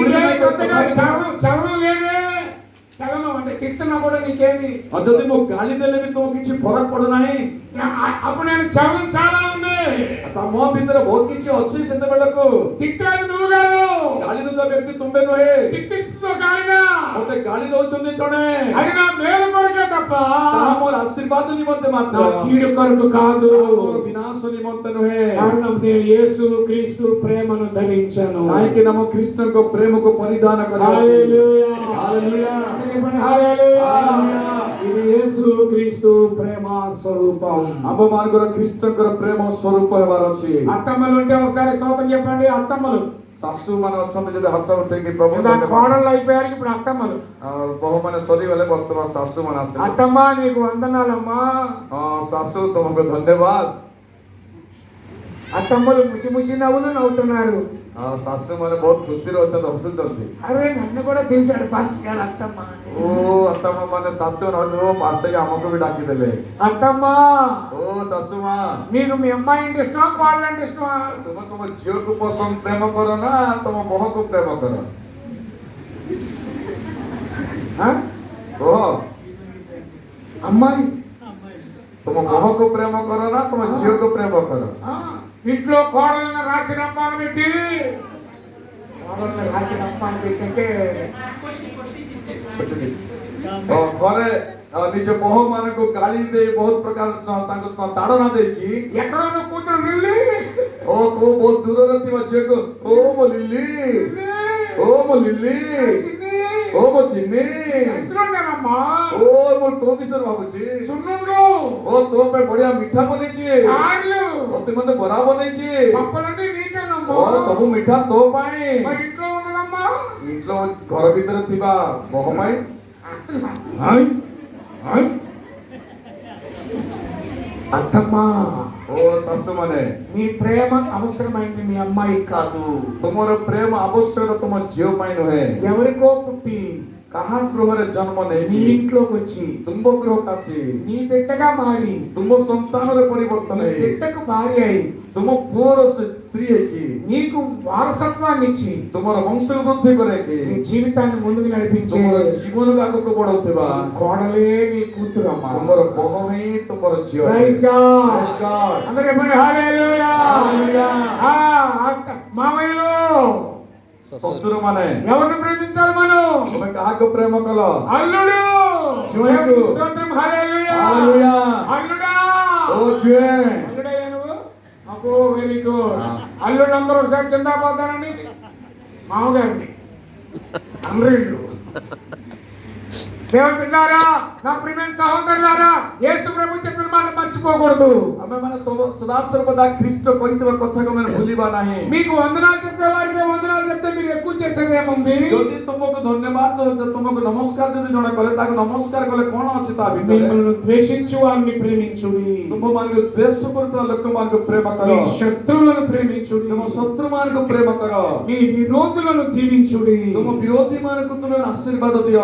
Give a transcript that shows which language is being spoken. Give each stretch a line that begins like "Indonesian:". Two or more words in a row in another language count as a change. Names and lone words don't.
Telugu: నీకేమి
Odia: ନାହିଁ
Telugu: కొత్తగా
Odia: ତଥାପି
Telugu: చలనం లేదే చలనం అంటే తిడుతున్నా కూడా నీకేమి
Odia: ଆଉ ଯଦି ମୁଁ ଗାଳି ଦେଲେ ବି ତୁମକୁ କିଛି ଫରକ ପଡୁନାହିଁ
Telugu: అప్పుడు నేను చలనం చాలా ఉంది
Odia: ତମ ଭିତରେ ବହୁତ କିଛି ଅଛି ସେତେବେଳକୁ
Telugu: తిట్టాడు నువ్వు కాదు
Odia: ଗାଳି ଦଉଥିବା ବ୍ୟକ୍ତି ତୁମେ ନୁହେଁ
Telugu: తిట్టిస్తూ ఒక ఆయన
Odia: ମତେ ଗାଳି ଦଉଛନ୍ତି ଜଣେ
Telugu: అది నా మేలు కొరకే తప్ప
Odia: ତାହା ମୋର ଆଶୀର୍ବାଦ ନିମନ୍ତେ
Telugu: నా
Odia: ମାତ୍ର
Telugu: కీడు కొరకు కాదు
Odia: ମୋର ବିନାଶ ନିମନ୍ତେ ନୁହେଁ
Telugu: కారణం నేను యేసు క్రీస్తు ప్రేమను ధరించాను
Odia: କାହିଁକି ନା ମୁଁ ଖ୍ରୀଷ୍ଟଙ୍କ ପ୍ରେମକୁ ପରିଧାନ କରିଅଛି
Telugu: హల్లెలూయా
Odia: ହାଲେଲୁୟା
Telugu: చెప్పండి హల్లెలూయా
Odia: ହାଲେଲୁୟା
Telugu: ఇది యేసు క్రీస్తు ప్రేమ స్వరూపం.
Odia: ଆମ ମାନଙ୍କର ଖ୍ରୀଷ୍ଟଙ୍କର ପ୍ରେମ ସ୍ୱରୂପ ହେବାର ଅଛି।
Telugu: అత్తమ్మలు ఉంటే ఒకసారి స్తోత్రం చెప్పండి. అత్తమ్మలు
Odia: ଶାଶୁ ମାନେ ଅଛନ୍ତି ଯଦି ହାତ ଉଠେଇକି ପ୍ରଭୁ
Telugu: ఇందాక కోడళ్ళు అయిపోయారు, ఇప్పుడు అత్తమ్మలు.
Odia: ବୋହୂ ମାନେ ସରିଗଲେ ବର୍ତ୍ତମାନ ଶାଶୁ ମାନେ ଆସିଲେ।
Telugu: అత్తమ్మ నీకు వందనాలమ్మా.
Odia: ଶାଶୁ ତୁମକୁ ଧନ୍ୟବାଦ।
Telugu: అత్తమ్మలు ముసి ముసి నవ్వులు నవ్వుతున్నారు.
Odia: ଶାଶୁ ମାନେ ବହୁତ ଖୁସିରେ ଅଛନ୍ତି, ହସୁଛନ୍ତି।
Telugu: అరే నన్ను కూడా పిలిచాడు పాస్టర్ గారు అత్తమ్మ.
Odia: ଓ ତମ ମାନେ ଶାଶୁ ପାଷ୍ଟର ଆମକୁ ବି ଡାକିଦେଲେ।
Telugu: అత్తమ్మ
Odia: ଓ ଶାଶୁ ମା,
Telugu: మీకు మీ అమ్మాయి అంటే ఇష్టమా, కోడలు అంటే ఇష్టమా?
Odia: ତୁମେ ତୁମ ଝିଅକୁ ପସନ୍ଦ ପ୍ରେମ କର ନା ତମ ବୋହୂକୁ ପ୍ରେମ କର? କୁହ।
Telugu: అమ్మాయి
Odia: ତୁମ ବୋହୂକୁ ପ୍ରେମ କର ନା ତମ ଝିଅକୁ ପ୍ରେମ କର?
Telugu: ఇంట్లో కోడలను రాసి రమ్మాను పెట్టి, కోడలను రాసి రమ్మాను పెట్టి అంటే
Odia: ଘରେ ନିଜ ବୋହୂ ମାନଙ୍କୁ ଗାଳି ଦେଇ ବହୁତ ପ୍ରକାର ତାଙ୍କୁ ତାଡ଼ନା ଦେଇକି
Telugu: ఎక్కడో నువ్వు కూతురు నిల్లి
Odia: ଓ କୋଉ ବହୁତ ଦୂରରେ ଥିବା ଝିଅକୁ ଓ ମୋ ଲିଲି, ଓ ମୋ ଲିଲି, ଓ ମୋ ଚିନି,
Telugu: అమ్మా
Odia: ଓ ମୁଁ ତୋ ବିଷୟରେ ଭାବୁଛି।
Telugu: సున్నుండ్లు
Odia: ଓ ତୋ ପାଇଁ ବଢିଆ ମିଠା ବନେଇଛି,
Telugu: కాళ్ళు
Odia: ମତେ ମତେ ବରା ବନେଇଛି,
Telugu: పప్పులంటే నీకేనమ్మా.
Odia: ଓ ସବୁ ମିଠା ତୋ ପାଇଁ।
Telugu: మరి ఇంట్లో ఉండదమ్మా.
Odia: ఇంట్లో ଘର ଭିତରେ ଥିବା ବୋହୂ ପାଇଁ
Telugu: అత్తమ్మా
Odia: ଓ ଶାଶୁ ମାନେ
Telugu: నీ ప్రేమ అవసరమైంది మీ అమ్మాయి కాదు.
Odia: ତୁମର ପ୍ରେମ ଆବଶ୍ୟକ ତୁମ ଝିଅ ପାଇଁ ନୁହେଁ।
Telugu: ఎవరికో పుట్టి
Odia: କାହା ଗୃହରେ ଜନ୍ମ
Telugu: నీ
Odia: ନେଇକି
Telugu: ఇంట్లోకి వచ్చి
Odia: ତୁମ ଗୃହକୁ ଆସି
Telugu: నీ బిడ్డగా మారి
Odia: ତୁମ ସନ୍ତାନରେ ପରିବର୍ତ୍ତନ
Telugu: నీ
Odia: ହେଇ
Telugu: బిడ్డకు భార్య అయి
Odia: ତୁମ ପୁଅର ସ୍ତ୍ରୀ ହେଇକି
Telugu: నీకు వారసత్వాన్ని ఇచ్చి
Odia: ତୁମର ବଂଶ ବୃଦ୍ଧି କରେକି
Telugu: నీ జీవితాన్ని ముందుకు నడిపించే
Odia: ତୁମର ଜୀବନକୁ ଆଗକୁ ବଢଉଥିବା
Telugu: కోడలే నీ కూతురు అమ్మా.
Odia: ତୁମର ବୋହୂ ହିଁ ତୁମର ଝିଅ।
English: Praise God. Praise God.
Telugu: అందరూ చెప్పండి హల్లెలూయా. హల్లెలూయా. మామయ్యలు
Odia: ଶ୍ୱଶୁର ମାନେ
Telugu: ఎవరిని ప్రేమించాలి మనం?
Odia: ତୁମେ କାହାକୁ ପ୍ରେମ କଲ?
Telugu: అల్లుడు.
Odia: ଝିଅକୁ।
Telugu: స్తోత్రం హల్లెలూయా. హల్లెలూయా. అల్లుడా.
Odia: ఓ ଝିଅ,
Telugu: అల్లుడయ్యా నువ్వు? అబ్బో
English: very good.
Telugu: అల్లుడు అందరూ ఒకసారి చిందాపోతానండి. మామగారిని అందరూ దేవుని బిడ్డలారా, నా ప్రియమైన సహోదరులారా, యేసు ప్రభు చెప్పిన మాట మర్చిపోకూడదు.
Odia: ଆମେମାନେ ସଦାସର୍ବଦା ଖ୍ରୀଷ୍ଟ କହିଥିବା କଥାକୁ ଆମେ ଭୁଲିବା ନାହିଁ।
Telugu: మీకు వందనాలు చెప్పే వారికి వందనాలు చెప్తే మీరు ఎక్కువ చేసేది ఏముంది?
Odia: ଯଦି ତୁମକୁ ଧନ୍ୟବାଦ ତୁମକୁ ନମସ୍କାର ଯଦି ଜଣେ କଲେ ତାକୁ ନମସ୍କାର କଲେ କଣ ଅଛି ତା ଭିତରେ?
Telugu: మిమ్మల్ని ద్వేషించు వారిని ప్రేమించుడి.
Odia: ତୁମମାନଙ୍କୁ ଦ୍ୱେଷ କରୁଥିବା ଲୋକମାନଙ୍କୁ ପ୍ରେମ କର।
Telugu: మీ శత్రువులను ప్రేమించుడి.
Odia: ତୁମ ଶତ୍ରୁମାନଙ୍କୁ ପ୍ରେମ କର।
Telugu: మీ విరోధులను దీవించుడి.
Odia: ତୁମ ବିରୋଧୀମାନଙ୍କୁ ତୁମେ ଆଶୀର୍ବାଦ ଦିଅ।